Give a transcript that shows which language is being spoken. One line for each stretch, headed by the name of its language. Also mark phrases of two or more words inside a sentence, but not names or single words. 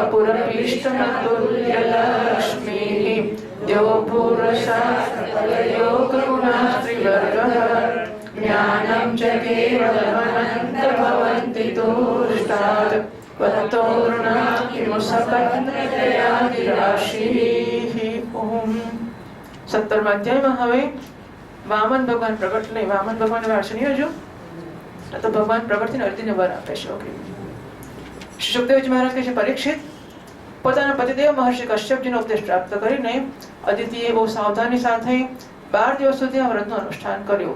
Sanskrit: वपुरभीष्टमतुल्यलक्ष्मीः द्योभूरशास्त्रकलयो करुणास्त्रिवर्गः ज्ञानं च केवलमनन्तभवन्ति तुष्टात् त्वत्तोर्णाकिमुसपत्नदयादिराशिः।
Gujarati: ओम 17મા અધ્યાયમાં હવે વામન ભગવાન પ્રગટ નહીં, વામન ભગવાન વાળશે નહીં હજુ, તો ભગવાન પ્રગટ થઈને અર્જુનને વર આપે છે. ઓકે, શ્રી સુખદેવજી મહારાજ કહે છે, પરીક્ષિત પોતાના પતિદેવ મહર્ષિ કશ્યપજીનો ઉપદેશ પ્રાપ્ત કરીને અદિતિએ બહુ સાવધાની સાથે 12 દિવસ સુધી આ વ્રતનું અનુષ્ઠાન કર્યું.